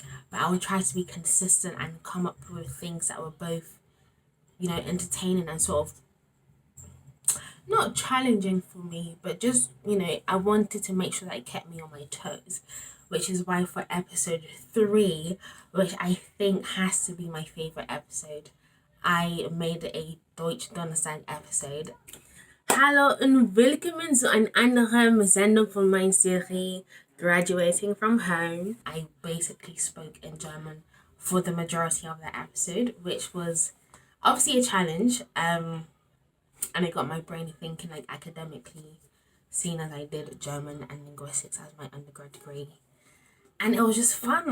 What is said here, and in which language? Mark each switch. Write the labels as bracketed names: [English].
[English] But I would try to be consistent and come up with things that were both, entertaining and sort of not challenging for me, but just, I wanted to make sure that it kept me on my toes. Which is why for episode 3, which I think has to be my favourite episode, I made a Deutsch Donnerstag episode. [German] Hallo und willkommen zu einer anderen Sendung von meiner Serie Graduating from Home. [English] I basically spoke in German for the majority of the episode, which was obviously a challenge. And it got my brain thinking like academically, seeing as I did German and linguistics as my undergrad degree. And it was just fun.